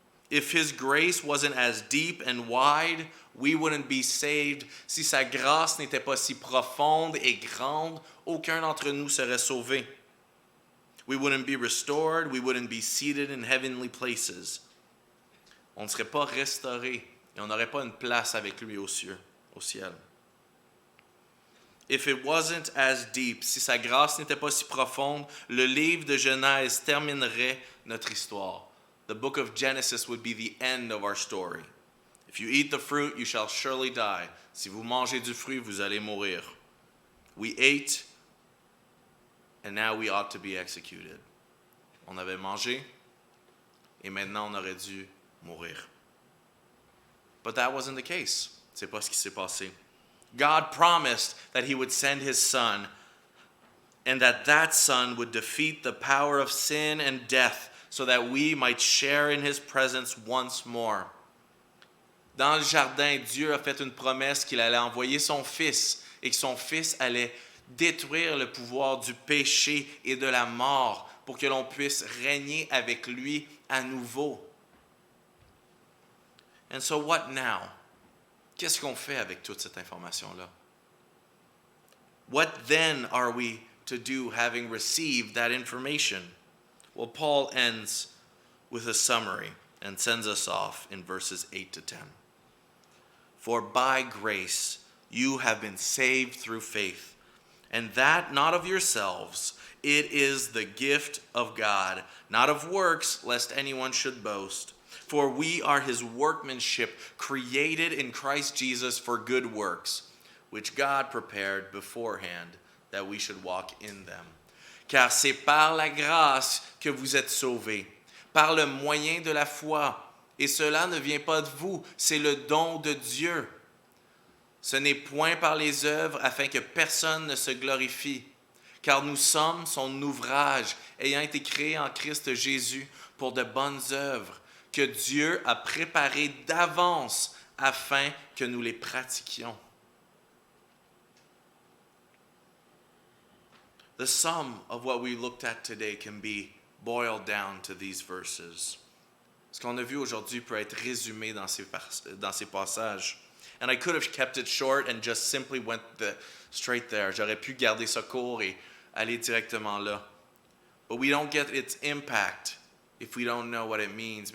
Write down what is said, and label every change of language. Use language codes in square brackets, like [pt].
[en] If his grace wasn't as deep and wide, we wouldn't be saved. [fr] Si sa grâce n'était pas si profonde et grande, aucun d'entre nous serait sauvé. [en] We wouldn't be restored. We wouldn't be seated in heavenly places. [fr] On ne serait pas restauré et on n'aurait pas une place avec lui au ciel. [en] If it wasn't as deep, [fr] si sa grâce n'était pas si profonde, le livre de Genèse terminerait notre histoire. [en] The book of Genesis would be the end of our story. If you eat the fruit, you shall surely die. [fr] Si vous mangez du fruit, vous allez mourir. [en] We ate, and now we ought to be executed. [fr] On avait mangé, et maintenant on aurait dû mourir. [en] But that wasn't the case. [fr] C'est pas ce qui s'est passé. [en] God promised that he would send his son, and that son would defeat the power of sin and death, so that we might share in his presence once more. [fr] Dans le jardin, Dieu a fait une promesse qu'il allait envoyer son fils et que son fils allait détruire le pouvoir du péché et de la mort pour que l'on puisse régner avec lui à nouveau. [en] And so what now? [fr] Qu'est-ce qu'on fait avec toute cette information-là? [en] What then are we to do having received that information? Well, Paul ends with a summary and sends us off in verses 8 to 10. For by grace you have been saved through faith, and that not of yourselves, it is the gift of God, not of works, lest anyone should boast. For we are his workmanship, created in Christ Jesus for good works, which God prepared beforehand that we should walk in them. [fr] Car c'est par la grâce que vous êtes sauvés, par le moyen de la foi. Et cela ne vient pas de vous, c'est le don de Dieu. Ce n'est point par les œuvres afin que personne ne se glorifie, car nous sommes son ouvrage, ayant été créés en Christ Jésus pour de bonnes œuvres, que Dieu a préparées d'avance afin que nous les pratiquions. [en] The sum of what we looked at today can be boiled down to these verses. [fr] Ce qu'on a vu aujourd'hui peut être résumé dans ces passages. [en] And I could have kept it short and just simply went straight there. [fr] J'aurais pu garder ça court et aller directement là. [en] But we don't get its impact if we don't know what it means.